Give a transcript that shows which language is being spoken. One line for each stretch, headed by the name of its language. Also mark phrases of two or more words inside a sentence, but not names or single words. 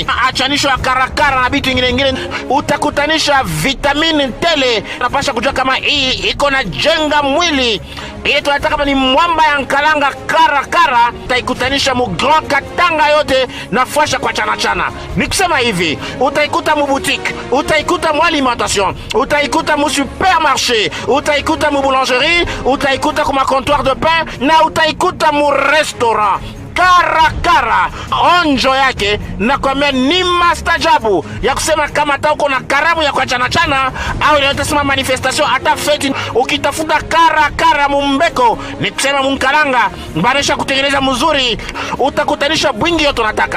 Swahili: Achanisho ya Karakara na vitu ingine utakutanisha vitamini tele. Unapasha kujua kama hii iko na jenga mwili. Hii tunataka kama ni mwamba ya nkalanga Karakara, utaikutanisha mu Grand Katanga yote na fasha kwa chana. Nikusema hivi, utaikuta mu boutique, utaikuta mu alimentation, utaikuta mu supermarché, utaikuta mu boulangerie, utaikuta kuma
French: comptoir de pain
Swahili: na utaikuta mu restaurant. Karakara onjo yake na kwambia ni mastajabu ya kusema kama hata uko na karamu ya kwa chana au ile utasema manifestation hata feti ukitafuta Karakara mumbeko ni kusema munkalanga baresha kutengeneza mzuri utakutanisha bwingi yote unataka.